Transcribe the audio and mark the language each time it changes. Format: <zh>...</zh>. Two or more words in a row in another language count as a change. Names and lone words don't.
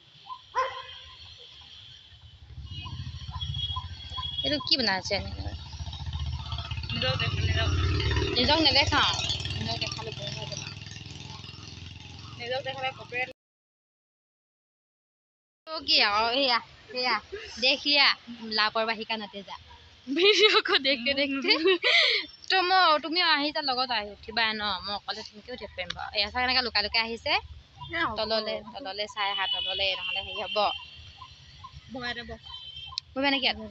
<as>এইটো কি বনাইছে? নিজক নেদেখাওঁ, নিজক দেখালে বেয়া হৈ যাব। নিজক দেখালে কপিৰাইট। কি আৰু সেয়া</as> <hi>देख लिया लापरवाही का नतीजा।</hi> <as>ভিডিঅ'</as> <hi>को देखते</hi> <as>তুমিও আহিছা লগত আহি উঠিবা ন, মই অকলে তেনেকৈ উঠিব পাৰিম বাৰু। এয়া চাই এনেকৈ লুকাই আহিছে তললৈ চাই আহা, তললৈ নহ'লে হেৰি হ'ব। বহিবা নেকি?</as>